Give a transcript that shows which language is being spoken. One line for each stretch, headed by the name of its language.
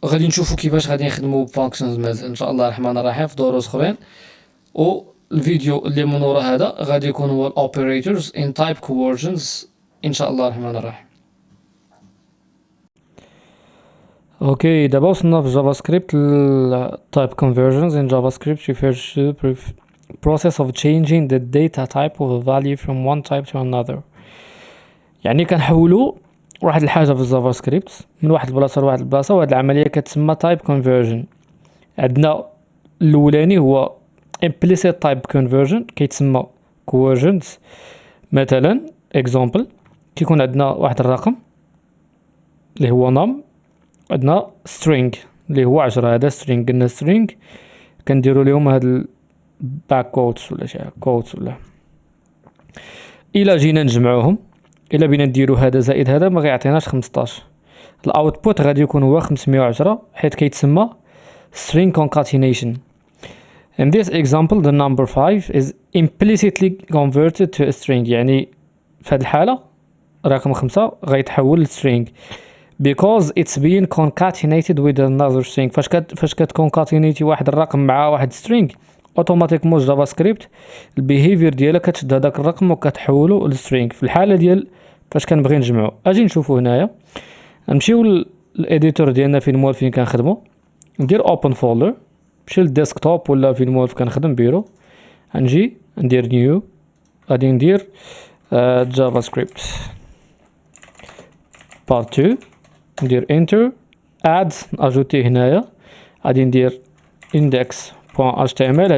Arabic: غادي نشوفوا كيفاش غادي نخدموا بفانكشنز مازال ان شاء الله الرحمن الرحيم في دروس اخرين. والفيديو اللي من ورا هذا غادي يكون هو الاوبريتورز ان تايب كونفرجنز ان شاء الله الرحمن الرحيم. اوكي دابا وصلنا في جافا سكريبت.
English: type conversions in JavaScript refers to the process of changing the data type of a value from one type to another.
Arabic: يعني كنحولوا واحد الحاجه في الجافا سكريبت من واحد البلاصه لواحد البلاصه، وهاد العمليه كتسمى type conversion. عندنا الاولاني هو implicit type conversion كيتسمى conversions. مثلا example كيكون عندنا واحد الرقم اللي هو num، عندنا string اللي هو 10. هذا string قلنا string كنديروا لهم هاد back quotes ولا شي quotes ولا. الا جينا نجمعوهم الا بينا نديرو هذا زائد هذا ما غيعطيناش 15. الاوتبوت غادي يكون هو 510 حيت كيتسمى string concatenation.
English: In this example the number 5 is implicitly converted to a string.
Arabic: يعني في هذه الحالة رقم 5 غيتحول لstring
English: because it's being concatenated with another string.
Arabic: فاش كتكونكاتينيتي واحد الرقم مع واحد string اوتوماتيكمون جافا سكريبت البيهيفير ديالها كتشد هذاك الرقم وكتحولو لسترينغ. في الحاله ديال فاش كنبغي نجمعو اجي نشوفو هنايا نمشيو للاديتور ديالنا فين مول فين كنخدمو، ندير اوبن فولدر، نمشي للديسكتوب ولا فين مول كنخدم بيرو، نجي ندير نيو غادي ندير جافا سكريبت بارت 2 ندير انتر اد اجوتي هنايا غادي ندير index.html.